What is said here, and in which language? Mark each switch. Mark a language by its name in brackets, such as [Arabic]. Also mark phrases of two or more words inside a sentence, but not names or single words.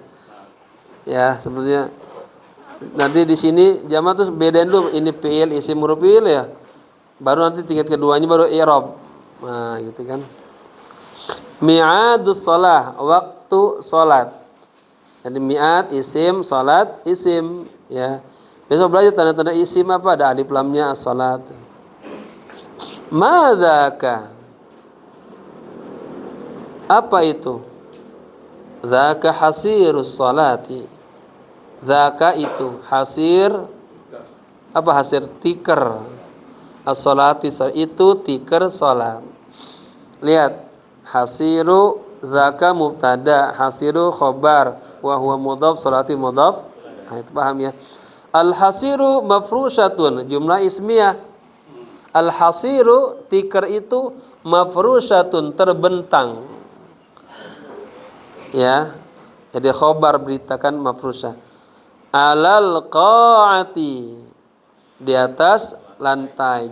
[Indonesian] Ya, sebetulnya nanti di sini jamaah tuh bedain dulu ini fi'il isim huruf fi'il ya. Baru nanti tingkat keduanya baru i'rab. Nah, gitu kan. [Arabic] ميعاد الصلاة, [Indonesian] waktu salat. Jadi mi'ad isim, salat isim ya. Besok belajar tanda-tanda isim apa, ada alif lamnya as-salat. Madzaka? Apa itu? [Arabic] ذاك حصير الصلاة. [Indonesian] Dzaka itu hasir, apa hasir? Tikar. As-salati itu tikar salat. [Arabic] Lihat, حصير ذاك مبتدأ حصير خبر وهو مضاف الصلاة مضاف. [Indonesian] Nah, itu paham ya. [Arabic] الحصير مفروشة جملة اسمية. [Indonesian] Al-hasiru tikar itu mafrusyatun, terbentang. Ya. Jadi khobar beritakan mafrusyah. [Arabic] على القاعة, [Indonesian] di atas lantai.